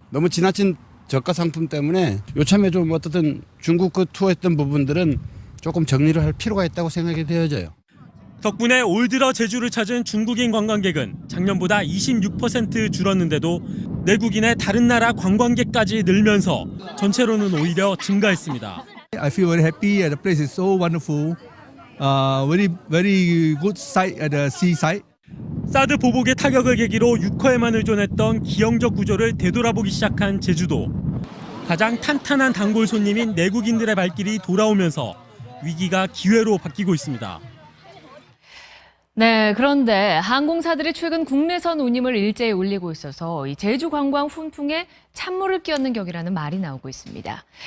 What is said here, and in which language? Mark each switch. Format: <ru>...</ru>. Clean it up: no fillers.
<ko>너무 지나친 저가 상품 때문에 요참에 좀 어떻든 중국 그 투어했던 부분들은 조금 정리를 할 필요가 있다고 생각이 되어져요. 덕분에 올 들어 제주를 찾은 중국인 관광객은 작년보다 26% 줄었는데도 내국인의 다른 나라 관광객까지 늘면서 전체로는 오히려 증가했습니다.</ko> <en>I feel very happy. The place is so wonderful. Very good sight at the seaside.</en> <ko>사드 보복의 타격을 계기로 육허에만 의존했던 기형적 구조를 되돌아보기 시작한 제주도. 가장 탄탄한 단골 손님인 내국인들의 발길이 돌아오면서 위기가 기회로 바뀌고 있습니다. 네, 그런데 항공사들이 최근 국내선 운임을 일제히 올리고 있어서 이 제주 관광 훈풍에 찬물을 끼얹는 격이라는 말이 나오고 있습니다.</ko>